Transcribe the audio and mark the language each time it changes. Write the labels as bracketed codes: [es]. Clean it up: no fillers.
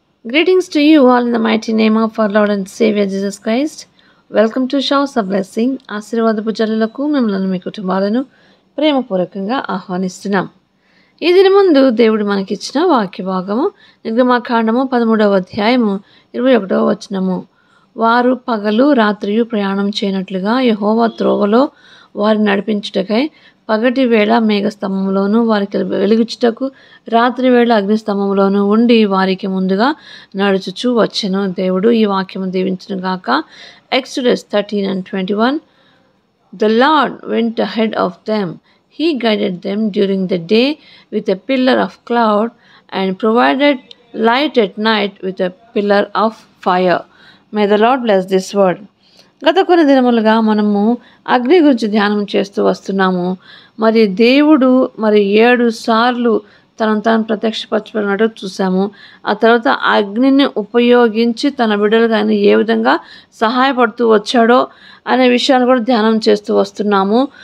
[en] Greetings to you all in the mighty name of our Lord and Savior Jesus Christ. Welcome to Showers of Blessing. [te] ఆశీర్వాదపు జల్లులకు మిమ్మల్ని మీ కుటుంబాలను ప్రేమపూర్వకంగా ఆహ్వానిస్తున్నాం. ఈ దిన ముందు దేవుడు మనకిచ్చిన వాక్య భాగము నిర్గమాకాండము 13వ అధ్యాయము 21వ వచనము. వారు పగలు రాత్రియు ప్రయాణం చేయనట్లుగా యెహోవా త్రోవలో వారిని నడిపించుటకై పగటి వేళ మేఘస్తంభంలోను వారికి వెలుగుచుటకు రాత్రి వేళ అగ్నిస్తంభంలోను ఉండి వారికి ముందుగా నడుచుచూ వచ్చెను. దేవుడు ఈ వాక్యము దీవించును గాక. [en] Exodus 13:21. The Lord went ahead of them. He guided them during the day with a pillar of cloud and provided light at night with a pillar of fire. May the Lord bless this word. [te] గత కొన్ని దినములుగా మనము అగ్ని గురించి ధ్యానం చేస్తూ వస్తున్నాము. మరి దేవుడు 7 సార్లు తాను ప్రత్యక్షపరచుకున్నట్టు చూసాము. ఆ తర్వాత అగ్నిని ఉపయోగించి తన బిడ్డలుగా ఆయన ఏ విధంగా సహాయపడుతూ వచ్చాడో అనే విషయాన్ని కూడా ధ్యానం చేస్తూ వస్తున్నాము.